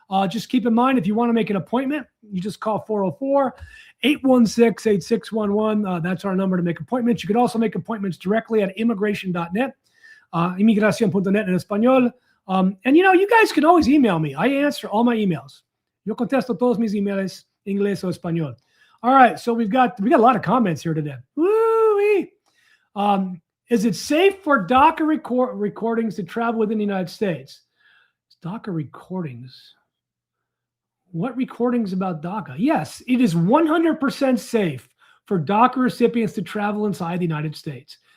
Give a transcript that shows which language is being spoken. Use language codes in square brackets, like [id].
[en] Just keep in mind, if you want to make an appointment, you just call 404-816-8611. That's our number to make appointments. You could also make appointments directly at immigration.net, inmigracion.net in Espanol. And, you guys can always email me. I answer all my emails. [es] Yo contesto todos mis emails, inglés o español. [en] All right. So we got a lot of comments here today. Woo-wee. Is it safe for DACA recordings to travel within the United States? DACA recordings. What recordings about DACA? Yes, it is 100% safe for DACA recipients to travel inside the United States.